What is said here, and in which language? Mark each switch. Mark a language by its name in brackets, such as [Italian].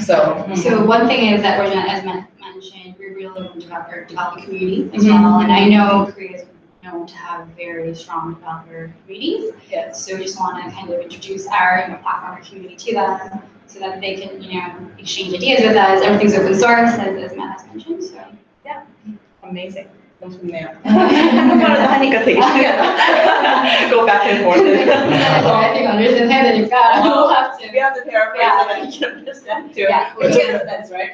[English] So one thing is that we're, as mentioned, we really want to develop a community as well. And I know Korea is known to have very strong developer communities. So we just want to kind of introduce our platform or community to them so that they can, exchange ideas with us. Everything's open source, as Matt has mentioned. So yeah, amazing. comes from there. [Korean] 한국말을 하니까 되게 신기하다. [English] Go back and forth. I think understand [Korean] 해야 되니까 [English] we'll have to. We have to paraphrase so that you can understand too. Yeah. Which makes sense, right?